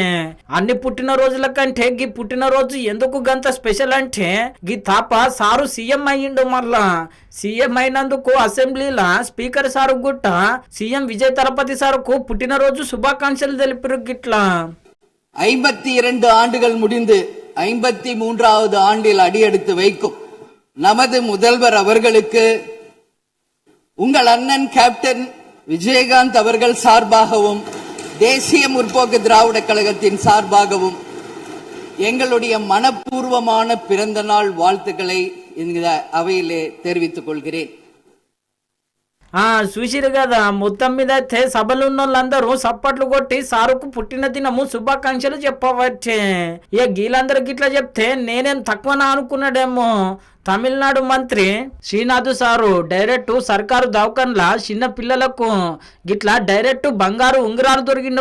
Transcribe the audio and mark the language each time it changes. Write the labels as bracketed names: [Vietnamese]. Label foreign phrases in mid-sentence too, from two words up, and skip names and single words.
[Telugu] అన్ని పుట్టినరోజుల కంటే గీ పుట్టినరోజు ఎందుకు గంత స్పెషల్ అంటే గీ తాప సారు సీఎం అయ్యిండు. మళ్ళా సీఎం అయినందుకు అసెంబ్లీలో స్పీకర్ సారు గుట్ట సీఎం విజయ్ తలపతి సారుకు పుట్టినరోజు శుభాకాంక్షలు తెలిపారు. గిట్లా [Tamil] 52 ஆண்டுகள் முடிந்து 53வது ஆண்டில் அடியெடுத்து வைக்கும் நமது முதல்வர் அவர்களுக்கு உங்கள் அண்ணன் கேப்டன் விஜயகாந்த் அவர்கள் சார்பாகவும் தேசிய முற்போக்கு திராவிட கழகத்தின் சார்பாகவும் எங்களுடைய மனப்பூர்வமான பிறந்த நாள் வாழ்த்துக்களை இந்த அவையிலே தெரிவித்துக் கொள்கிறேன். [Telugu] చూసిరు కదా, మొత్తం మీద అయితే సభలు ఉన్న వాళ్ళందరూ సప్పట్లు కొట్టి సారుకు పుట్టిన దినము శుభాకాంక్షలు చెప్పవచ్చే. ఇక గీలందరూ గిట్లా చెప్తే నేనేం తక్కువనా అనుకున్నాడేమో. తమిళనాడు మంత్రి శ్రీనాథ్ సారు డైరెక్ట్ సర్కారు దవాఖాన్ల చిన్న పిల్లలకు గిట్లా డైరెక్ట్ బంగారు ఉంగరాలు దొరికిండు.